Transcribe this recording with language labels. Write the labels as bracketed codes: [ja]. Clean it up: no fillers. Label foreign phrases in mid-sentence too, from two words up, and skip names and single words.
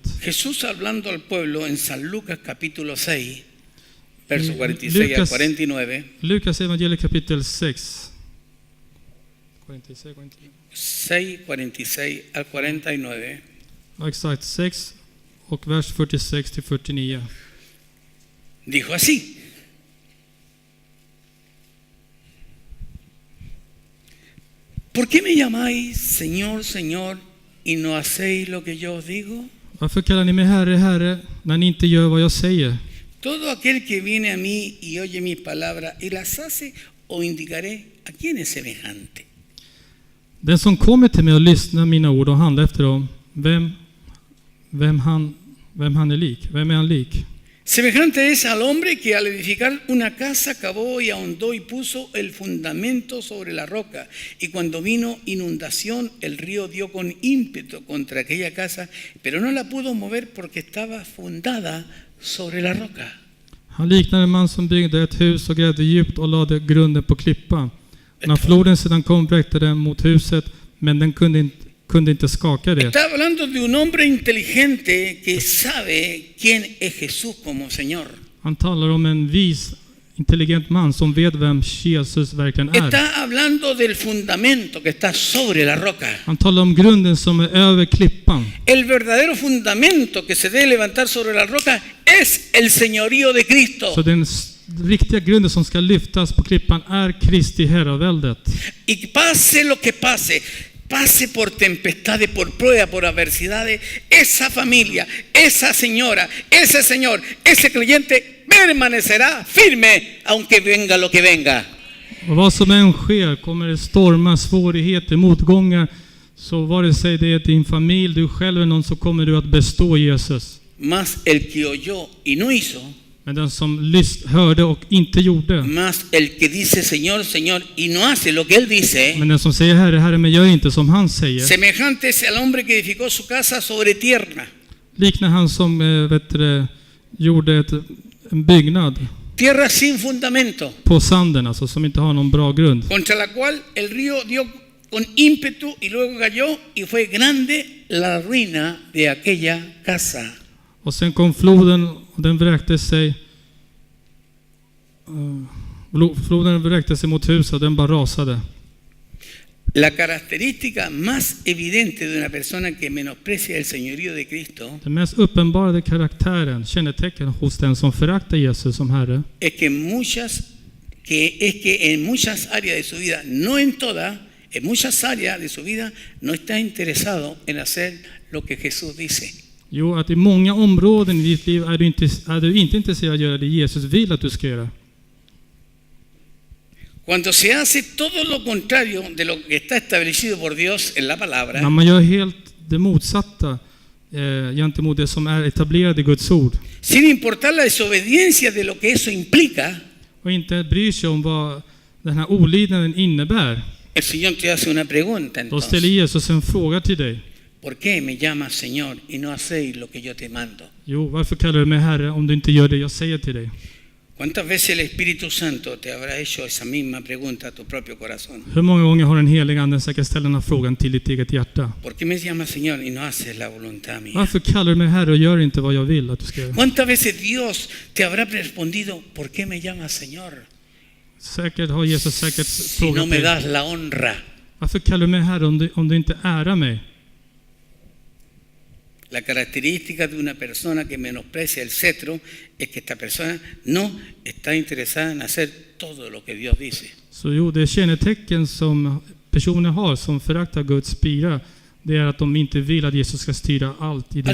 [es] Jesús hablando al pueblo en San Lucas capítulo 6, verso 46 al 49. [sv] Lukas evangeliet kapitel 6. [es] 6, 46 al 49. [sv] Ja, exakt 6 och vers 46 till 49. [es] Dijo así: ¿por qué me llamáis Señor, Señor, y no hacéis lo que yo os digo? [sv] Varför kallar ni mig Herre, Herre, när ni inte gör vad jag säger? [es] Todo aquel que viene a mí y oye mis palabras y las hace, os indicaré a quién es semejante. [sv] Den som kommer till mig och lyssnar mina ord och handlar efter dem, vem han är lik? Vem är han lik? [es] Semejante es al hombre que al edificar una casa cavó y ahondó y puso el fundamento sobre la roca. Y cuando vino inundación, el río dio con ímpetu contra aquella casa, pero no la pudo mover porque estaba fundada sobre la roca. [sv] Han liknar en man som byggde ett hus och grävde djupt och lade grunden på klippan. När floden sedan kom bräckte den mot huset, men den kunde inte skaka det. [es] Está hablando de un hombre inteligente que sabe quién es Jesús como Señor. [sv] Han talar om en vis, intelligent man som vet vem Jesus verkligen är. [es] Está hablando del fundamento que está sobre la roca. [sv] Han talar om grunden som är över klippan. [es] El verdadero fundamento que se debe levantar sobre la roca es el señorío de Cristo. [sv] Så den riktiga grunden som ska lyftas på klippan är Kristi herraväldet. [es] Y pase lo que pase, pase por tempestades, por pruebas, por adversidades, esa familia, esa señora, ese señor, ese creyente permanecerá firme aunque venga lo que venga. [sv] Och vad som än sker, kommer det stormar, svårigheter, motgångar, så vare sig det är din familj, du själv eller någon, så kommer du att bestå Jesus. [es] Mas el que oyó y no hizo, [sv] Men den som hörde och inte gjorde, [es] más el que dice Señor, Señor y no hace lo que él dice, [sv] men den som säger Herre, Herre, men gör inte som han säger, [es] semejante es al hombre que edificó su casa sobre tierra. [sv] liknar han som gjorde en byggnad [es] Tierra sin fundamento, [sv] på sanden, alltså som inte har någon bra grund. [es] contra la cual el río dio con ímpetu y luego cayó y fue grande la ruina de aquella casa. [sv] Och sen kom floden och den vräkte sig. Floden vräkte sig mot huset och den bara rasade. [es] La característica más evidente de una persona que menosprecia el señorío de Cristo [sv] Den mest uppenbarade karaktären, kännetecken hos den som föraktar Jesus som Herre, [es] es que en muchas áreas de su vida, no en todas, en muchas áreas de su vida no está interesado en hacer lo que Jesús dice. [sv] Jo, att i många områden i ditt liv är du inte intresserad av att göra det Jesus vill att du ska göra. [es] Cuando se hace todo lo contrario de lo que está establecido por Dios en la palabra, [sv] När man gör helt det motsatta gentemot det som är etablerat i Guds ord [es] sin importar la desobediencia de lo que eso implica, [sv] och inte bryr sig om vad den här olydnaden innebär, [es] el Señor te hace una pregunta [sv] då ställer [es] entonces. [sv] Jesus en fråga till dig. [es] ¿Por qué me llamas Señor y no hacéis lo que yo te mando? [sv] Jo, varför kallar du mig Herre om du inte gör det jag säger till dig? [es] ¿Cuántas veces el Espíritu Santo te habrá hecho esa misma pregunta a tu propio corazón? [sv] Hur många gånger har den helige Anden säkert ställt den här frågan till ditt eget hjärta? [es] ¿Por qué me llamas Señor y no haces la voluntad mía? [sv] Varför kallar du mig Herre och gör inte vad jag vill att du ska göra? [es] ¿Cuántas veces Dios te habrá respondido, ¿por qué me llamas Señor? [sv] Säkert har Jesus säkert [es] Si no [sv] frågat [es] me [sv] dig. [es] das la honra. [sv] Varför kallar du mig Herre om du inte ärar mig? [es] La característica de una persona que menosprecia el cetro es que esta persona no está interesada en hacer todo lo que Dios dice. [sv] Så jo, det kännetecken som personer har som föraktar Guds spira, det är att de inte vill att Jesus ska styra allt i deras